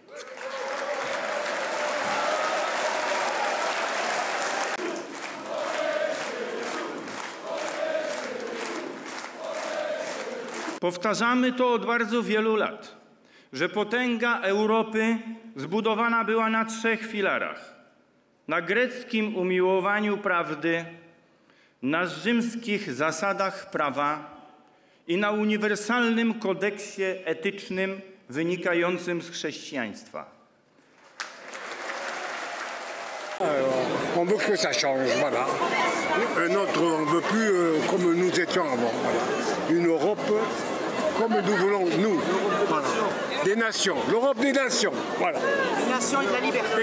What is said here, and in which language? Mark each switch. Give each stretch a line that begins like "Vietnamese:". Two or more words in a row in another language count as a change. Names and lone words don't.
Polish: Powtarzamy to od bardzo wielu lat, że potęga Europy zbudowana była na 3 filarach. Na greckim umiłowaniu prawdy, na rzymskich zasadach prawa i na uniwersalnym kodeksie etycznym wynikającym z chrześcijaństwa.
French: On veut que ça change, voilà. On ne veut plus comme nous étions avant. Voilà. Une Europe comme nous voulons, nous. Voilà. Des nations, l'Europe des nations. Voilà. Des nations et de la liberté.